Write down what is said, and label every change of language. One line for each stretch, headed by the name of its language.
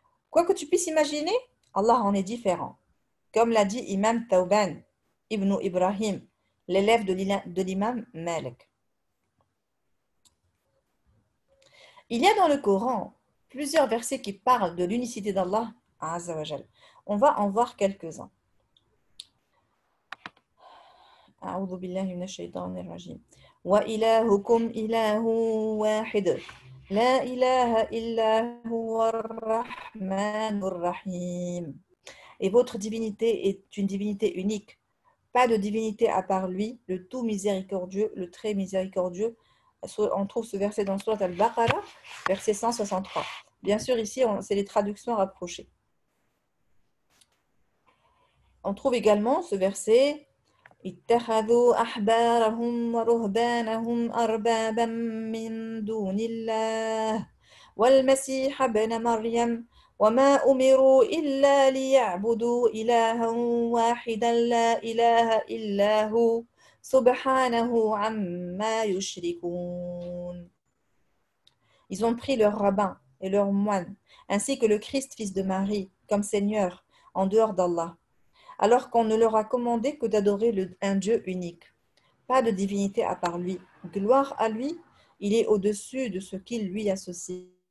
French: Quoi que tu puisses imaginer, Allah en est différent. Comme l'a dit Imam Tawban ibn Ibrahim, l'élève de l'imam Malik. Il y a dans le Coran plusieurs versets qui parlent de l'unicité d'Allah Azza wa Jal. On va en voir quelques-uns.
Arabic: أعوذ بالله من الشيطان الرجيم وإلهكم إله واحد لا إله إلا هو الرحمن الرحيم.
French: Et votre divinité est une divinité unique. Pas de divinité à part lui, le tout miséricordieux, le très miséricordieux. On trouve ce verset dans Surat Al-Baqarah, verset 163. Bien sûr, ici, c'est les traductions rapprochées. On trouve également ce verset
Arabic: اتخذوا أحبارهم ورهبانهم أربابا من دون الله والمسيح ابن مريم وما أمروا إلا ليعبدوا إلها واحدا لا إله إلا هو سبحانه عما يشركون.
French: Ils ont pris leurs rabbins et leurs moines, ainsi que le Christ, fils de Marie, comme Seigneur, en dehors d'Allah, alors qu'on ne leur a commandé que d'adorer un Dieu unique. Pas de divinité à part lui. Gloire à lui, il est au-dessus de ce qu'il lui associe.